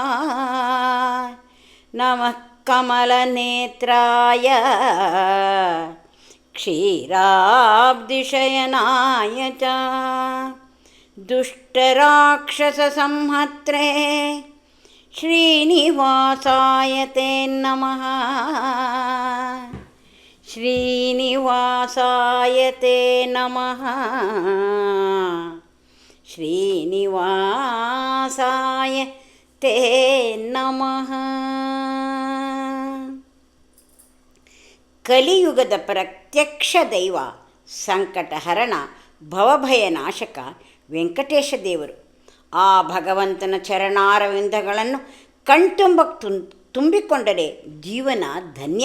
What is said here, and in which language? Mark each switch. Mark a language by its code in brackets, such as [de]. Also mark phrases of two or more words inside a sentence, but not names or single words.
[sa] ನಮಃ ಕಮಲನೇತ್ರಾಯ ಕ್ಷೀರಾಬ್ಧಿಶಯನಾಯ ಚ ದುಷ್ಟರಾಕ್ಷಸಸಂಹತ್ರೇ ಶ್ರೀನಿವಾಸಾಯ ತೇ ನಮಃ. ಶ್ರೀನಿವಾಸಾಯ ತೇ ನಮಃ. ಶ್ರೀನಿವಾಸಾಯ ತೇ ನಮಃ. [kn] ಕಲಿಯುಗದ ಪ್ರತ್ಯಕ್ಷ ದೈವ, ಸಂಕಟಹರಣ, ಭವಭಯನಾಶಕ ವೆಂಕಟೇಶ ದೇವರು. ಆ ಭಗವಂತನ ಚರಣಾರವಿಂದಗಳನ್ನು ಕಣ್ತುಂಬ ತುಂಬಿಕೊಂಡರೆ ಜೀವನ ಧನ್ಯ.